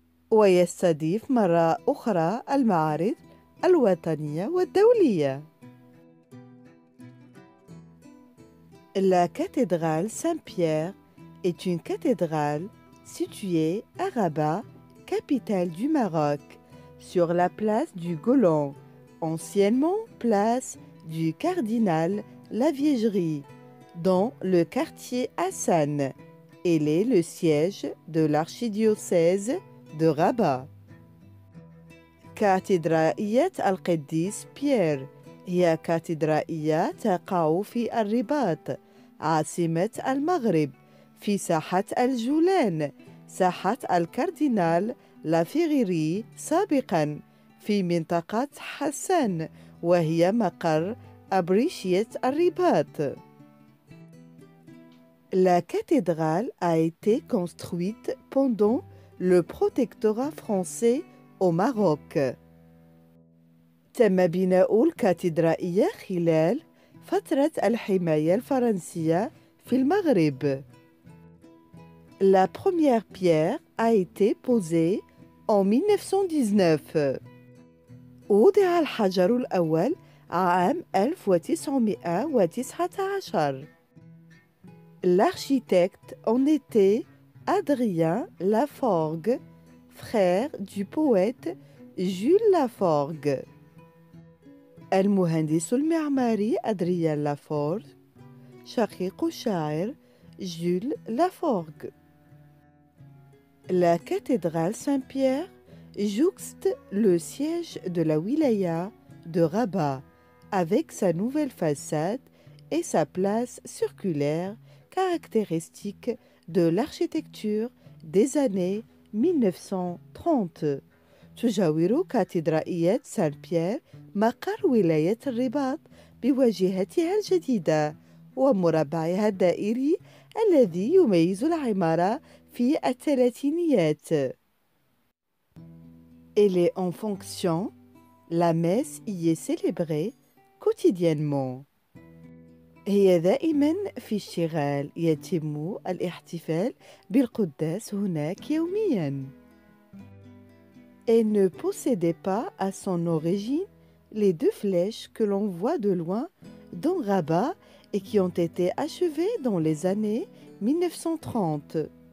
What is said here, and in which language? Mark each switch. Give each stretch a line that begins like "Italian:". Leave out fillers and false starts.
Arabic: ويستضيف مرة أخرى المعارض الوطنية والدولية.
French: La cathédrale Saint-Pierre est une cathédrale située à Rabat, capitale du Maroc, sur la place du Golan, anciennement place du Cardinal Laviegerie, dans le quartier Hassan. Elle est le siège de l'archidiocèse de Rabat.
Arabic: كاتدرائية القديس بيير هي كاتدرائية تقع في الرباط عاصمة المغرب في ساحة الجولان، ساحة الكاردينال لافيغيري سابقا في منطقة حسان، وهي مقر أبريشية الرباط.
French: La cathédrale a été construite pendant le protectorat français au Maroc.
Arabic: تم بناء الكاتدرائية خلال فترة الحماية الفرنسية في المغرب.
French: La première pierre a été posée en 1919.
Arabic: وضع الحجر الأول عام 1919.
French: L'architecte en était Adrien Laforgue, frère du poète Jules Laforgue.
Arabic: المهندس المعماري أدريان لافورغ شقيق الشاعر جول لافورغ.
French: La cathédrale Saint-Pierre jouxte le siège de la wilaya de Rabat avec sa nouvelle façade et sa place circulaire caractéristique de l'architecture des années 1930.
Arabic: تجاور كاتدرائية سان بيير مقر ولاية الرباط بواجهتها الجديدة ومربعها الدائري الذي يميز العمارة في الثلاثينيات.
French: Elle est en fonction. La messe y est célébrée quotidiennement.
Arabic: هي دائما في اشتغال. يتم الاحتفال بالقداس هناك يوميا.
French: Elle ne possédait pas à son origine les deux flèches que l'on voit de loin dans Rabat et qui ont été achevées dans les années 1930.